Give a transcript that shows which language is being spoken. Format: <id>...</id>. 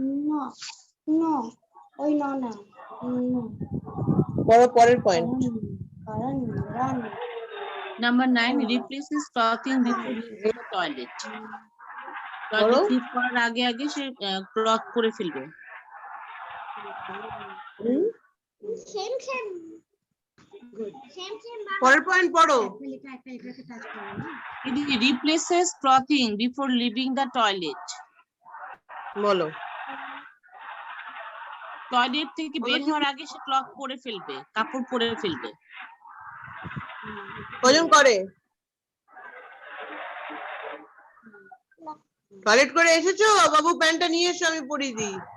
<en>No, no, ওই no না, no. পড়ো পরের point. Run, run. Number 9, replaces clothing before leaving the toilet.</en> <bn>করো। টয়লেট লিভ করার আগে আগে সে ক্লথ করে ফেলবে।</bn> <en>Same, same. Good. Same, same.</en> <bn>পরের পয়েন্ট পড়ো। এটাকে টাচ করো না।</bn> <en>It replaces clothing before leaving the toilet.</en> <bn>বলো। টয়লেট থেকে বের হওয়ার আগে সে ক্লথ পরে ফেলবে, কাপড় পরে ফেলবে। কজন করে? টয়লেট করে এসেছো? বাবু প্যান্টটা নিয়ে এসো, আমি পরিয়ে দিই।</bn>